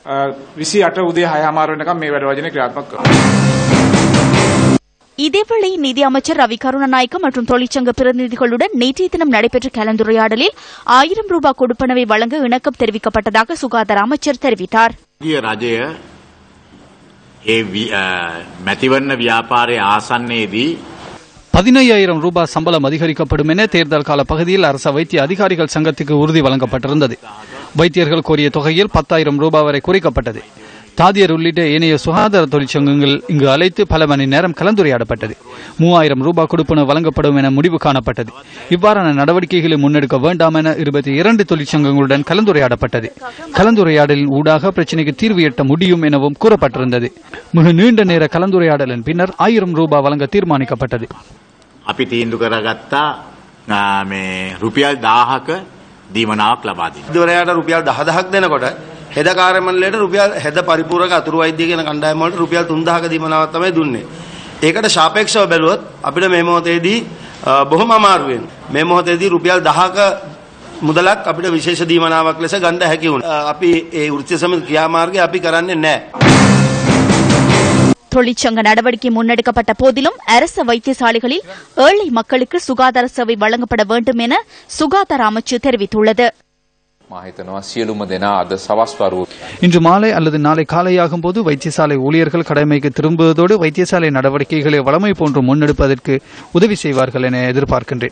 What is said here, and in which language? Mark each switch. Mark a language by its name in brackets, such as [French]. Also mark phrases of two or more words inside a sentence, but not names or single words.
[Tamil] இதேவேளை நிதி அமைச்சர் ரவி கருணாநாயக்க மற்றும் தொழிற்சங்க பிரதிநிதிகளுடன் நேற்றைய தினம் நடைபெற்ற கலந்துரையாடலில் 1000 ரூபாய் கொடுப்பனவை வழங்க இணக்கம் தெரிவிக்கப்பட்டதாக சுகாதார அமைச்சர் தெரிவித்தார். [Sinhala] මැතිවරණ ව්‍යාපාරයේ ආසන්නයේදී [Tamil] 15,000 ரூபாய் சம்பளம் அதிகரிக்கப்படும் என தேர்தல் கால பகுதியில் அரச வைத்திய அதிகாரிகள் சங்கத்துக்கு உறுதி வழங்கப்பட்டிருந்தது. வைத்தியர்கள் கோரிய தொகையில் 10,000 ரூபாய் வரை குறைக்கப்பட்டது. தாதியர் உள்ளிட்ட ஏனைய சுகாதார தொழிற்சங்கங்கள் இங்கு அழைத்து பல மணி நேரம் கலந்துரையாடப்பட்டது. 3000 ரூபாய் கொடுப்பனவு வழங்கப்படும் என முடிவு காணப்பட்டது. இவ்வாறான நடவடிக்கைகளை முன்னெடுக்க வேண்டாம் என 22 தொழிற்சங்கங்களுடன் கலந்துரையாடப்பட்டது. கலந்துரையாடலின் ஊடாக பிரச்சினைக்கு தீர்வு எட்ட முடியும் எனவும் கூறப்பட்டிருந்தது. மிக நீண்ட நேர கலந்துரையாடலின் பின்னர் 1000 ரூபாய் வழங்க தீர்மானிக்கப்பட்டது. [Sinhala] අපි තීන්දුව කරගත්තා මේ රුපියල් 1000ක දීමනාවක් ලබා දෙන්න. ඉදවරයට රුපියල් 10,000ක් දෙනකොට හෙද කාර්යමණ්ඩලයට රුපියල් හෙද පරිපූර්ණක අතුරු වෛද්‍ය කියන කණ්ඩායම වලට රුපියල් 3,000ක දීමනාවක් තමයි දුන්නේ. ඒකට සාපේක්ෂව බැලුවොත් අපිට මේ මොහොතේදී බොහොම අමාරු වෙනවා. මේ මොහොතේදී රුපියල් 1000ක මුදලක් අපිට විශේෂ දීමනාවක් ලෙස ගන්න හැකි වුණා. අපි ඒ වෘත්තීය සමිති ක්‍රියාමාර්ගය අපි කරන්නේ නැහැ. [Tamil] தொழிற்சங்க நடவடிக்கை முன்னெடுக்கப்பட்ட போதிலும் அரச வைத்தியசாலைகளில் ஏழை மக்களுக்கு சுகாதார சேவை வழங்கப்பட வேண்டும் என சுகாதார அமைச்சு தெரிவித்துள்ளது. இன்று மாலை அல்லது நாளை காலையாகும் போது வைத்தியசாலை ஊழியர்கள் கடமைக்கு திரும்புவதோடு வைத்தியசாலை நடவடிக்கைகளை வழமை போன்று முன்னெடுப்பதற்கு உதவி செய்வார்கள் என எதிர்பார்க்கின்றேன்.